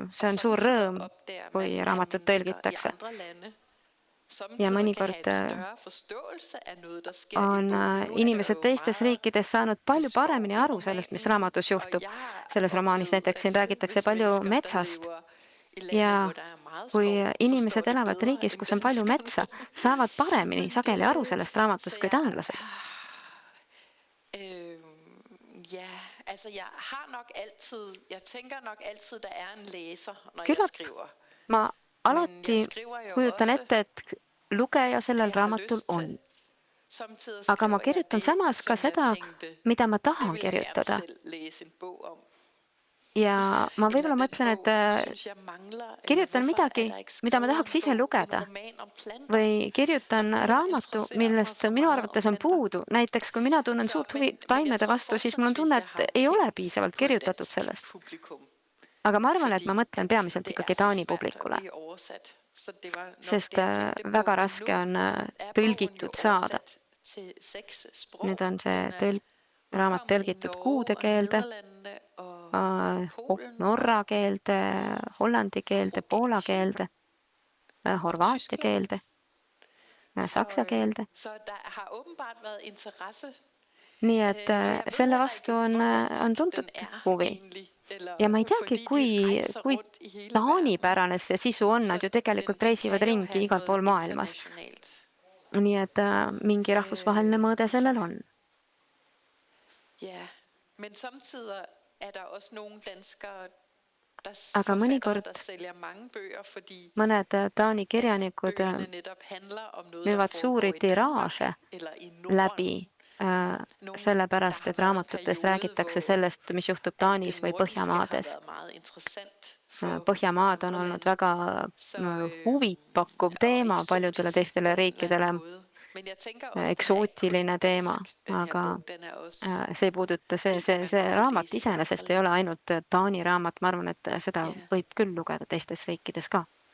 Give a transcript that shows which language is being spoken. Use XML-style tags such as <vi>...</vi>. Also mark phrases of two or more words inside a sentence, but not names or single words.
<et>See on suur rõõm, kui raamatut tõlgitakse. Ja mõnikord on inimesed teistes riikides saanud palju paremini aru sellest, mis raamatus juhtub. Selles romaanis näiteks siin räägitakse palju metsast. Ja kui inimesed elavad riigis, kus on palju metsa, saavad paremini sageli aru sellest raamatust kui taanlased.</et> <da>Altså, jeg tænker nok altid, der er en læser, når jeg</da> <et>Küllap</et> <da>skriver.</da> <et>ma</et> <da>Men</da> <et>alati</et> <da>jeg skriver jo</da> <et>kujutan</et> <da>også,</da> <et>ette, et lugeja sellel</et> <da>jeg har</da> <et>raamatul</et> <da>lyst</da> <et>on.</et> <da>til. Samtidig</da> <et>Aga ma</et> <da>skriver jeg</da> <et>kirjutan</et> <da>det,</da> <et>samas ka</et> <da>som jeg</da> <et>seda,</et> <da>tænkte,</da> <et>mida ma</et> <da>det</da> <et>tahan</et> <da>vil jeg gerne</da> <et>kirjutada.</et> <da>selv læse en bog om.</da> <et>Ja ma</et> <da>Eller</da> <et>võib-olla</et> <da>den</da> <et>mõtlen,</et> <da>bog,</da> <et>et</et> <da>synes jeg mangler, eller</da> <et>kirjutan</et> <da>hvorfor er</da> <et>midagi,</et> <da>der ikke</da> <et>mida ma</et> <da>skrevet</da> <et>tahaks</et> <da>en</da> <et>ise</et> <da>bog, en</da> <et>lugeda.</et> <da>roman om planter?</da> <et>Või kirjutan</et> <da>Noget, der</da> <et>raamatu,</et> <da>interesserer mig</da> <et>millest</et> <da>så</da> <et>minu</et> <da>meget</da> <et>arvates</et> <da>om</da> <et>on</et> <da>planter.</da> <et>puudu. Näiteks, kui mina tunnen</et> <da>Så,</da> <et>suurt</et> <da>men</da> <et>huvi</et> <da>jeg</da> <et>taimede</et> <da>tror</da> <et>vastu, siis mul on tunne,</et> <da>fortrinsvis, jeg</da> <et>et</et> <da>har</da> <et>ei ole</et> <da>tænkt</da> <et>piisavalt</et> <da>på et</da> <et>kirjutatud</et> <da>dansk</da> <et>sellest.</et> <da>publikum.</da> <et>Aga ma arvan, et ma</et> <da>Fordi</da> <et>mõtlen</et> <da>at</da> <et>peamiselt</et> <da>det</da> <et>ikkagi</et> <da>er så</da> <et>Taani</et> <da>svært at</da> <et>publikule,</et> <da>blive oversat. Så det var nok</da> <et>sest</et> <da>det, jeg tænkte på.</da> <et>väga</et> <da>Men</da> <et>raske</et> <da>nu</da> <et>on</et> <da>er bogen</da> <et>tõlgitud</et> <da>jo</da> <et>saada.</et> <da>oversat til 6 sprog.</da> <et>Nüüd on see</et> <da>Den er</da> <et>raamat</et> <da>udkommet i</da> <et>tõlgitud</et> <da>Norge</da> <et>kuude</et> <da>og</da> <et>keelde,</et> <da>Nederlande og Polen</da> <et>norra keelde, hollandi keelde, poola keelde, horvaatia</et> <da>Tyskland.</da> <et>keelde, saksa keelde.</et> <da>Så der har åbenbart været interesse.</da> <et>Nii et</et> <da>For jeg ved</da> <et>selle</et> <da>heller</da> <et>vastu</et> <da>ikke, hvor</da> <et>on</et> <da>dansk</da> <et>tuntud</et> <da>den er</da> <et>huvi.</et> <da>egentlig. Eller,</da> <et>Ja ma ei teagi,</et> <da>fordi de</da> <et>kui</et> <da>rejser rundt i hele</da> <et>taanipärane see sisu on, nad ju tegelikult reisivad</et> <da>kan jo</da> <et>ringi</et> <da>have</da> <et>igal pool</et> <da>noget</da> <et>maailmas.</et> <da>internationalt.</da> <et>Nii et mingi rahvusvaheline mõõde sellel on.</et> <da>Ja, men samtidig er der også nogle danskere, der</da> <et>Aga</et> <da>forfattere,</da> <et>mõnikord</et> <da>der sælger mange bøger, fordi</da> <et>mõned Taani kirjanikud</et> <da>bøgerne netop handler om noget, der</da> <et>müüvad</et> <da>foregår</da> <et>suuri</et> <da>i Danmark</da> <et>tiraaže</et> <da>eller i Norden.</da> <et>läbi sellepärast, et raamatutes räägitakse sellest, mis juhtub Taanis või Põhjamaades. Põhjamaad on olnud väga huvitpakkuv teema paljudele teistele riikidele, eksootiline teema, aga see ei puuduta, see raamat iseenesest ei ole ainult Taani raamat, ma arvan, et seda võib küll lugeda teistes riikides ka.</et>